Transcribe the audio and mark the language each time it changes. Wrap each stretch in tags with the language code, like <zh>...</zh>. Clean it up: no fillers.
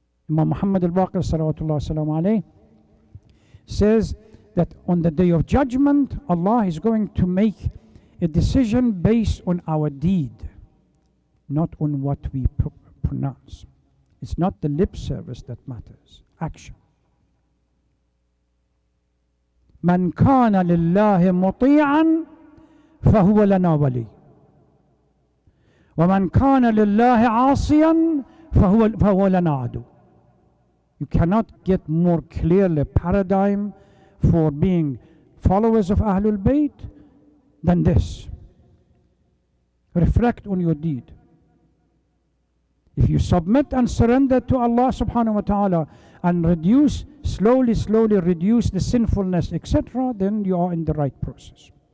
<en>Imam Muhammad al-Baqir salawatullah salam alayhi says that on the day of judgment, Allah is going to make a decision based on our deed, not on what we pronounce. It's not the lip service that matters, action.</en> <ar>من كان لله مطيعا فهو لنا ولي ومن كان لله عاصيا فهو لنا عدو.</ar> <en>You cannot get more clearly paradigm for being followers of Ahlul Bayt than this. Reflect on your deed. If you submit and surrender to Allah subhanahu wa ta'ala and reduce, slowly reduce the sinfulness, etc., then you are in the right process.</en>